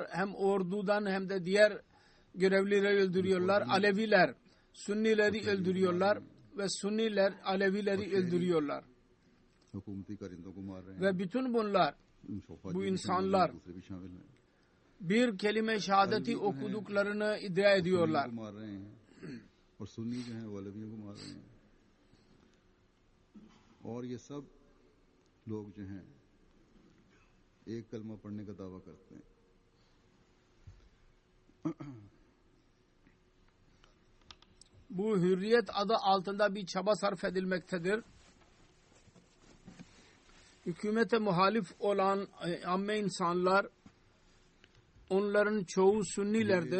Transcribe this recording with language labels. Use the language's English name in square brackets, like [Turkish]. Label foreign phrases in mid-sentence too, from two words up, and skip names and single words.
[Turkish] Hem ordudan hem de diğer görevlileri öldürüyorlar. Aleviler Sünnileri öldürüyorlar ve Sünniler Alevileri öldürüyorlar. Ve bütün bunlar, bu insanlar bir kelime şehadeti okuduklarını iddia ediyorlar. [Urdu] اور یہ سب لوگ جو ہیں ایک کلمہ پڑھنے کا دعویٰ کرتے ہیں. [Turkish] Bu hürriyet adı altında bir çaba sarf edilmektedir. Hükümete muhalif olan amme insanlar, onların çoğu Sünnilerdir.